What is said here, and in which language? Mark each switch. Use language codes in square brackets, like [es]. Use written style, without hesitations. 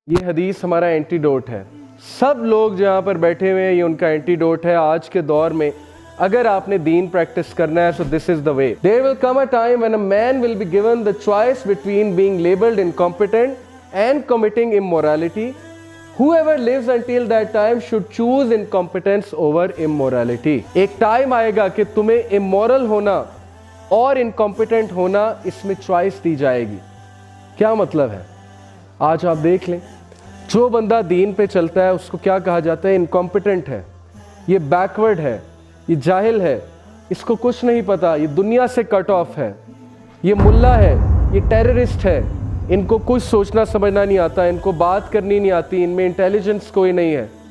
[ur] یہ حدیث ہمارا اینٹیڈوٹ ہے. سب لوگ جو یہاں پر بیٹھے ہوئے ہیں یہ ان کا اینٹیڈوٹ ہے. آج کے دور میں اگر آپ نے دین پریکٹس کرنا ہے [en] so this is the way. There will come a time when a man will be given the choice between being labeled incompetent and committing immorality. Whoever lives until that time should choose incompetence over immorality. [ur] ایک time آئے گا کہ تمہیں immoral ہونا اور incompetent ہونا اس میں choice دی جائے گی. کیا مطلب ہے؟ آج آپ دیکھ لیں جو بندہ دین پہ چلتا ہے اس کو کیا کہا جاتا ہے؟ انکمپیٹنٹ ہے، یہ بیکورڈ ہے، یہ جاہل ہے، اس کو کچھ نہیں پتا، یہ دنیا سے کٹ آف ہے، یہ ملا ہے، یہ ٹیررسٹ ہے، ان کو کچھ سوچنا سمجھنا نہیں آتا، ان کو بات کرنی نہیں آتی، ان میں انٹیلیجنس کوئی نہیں ہے.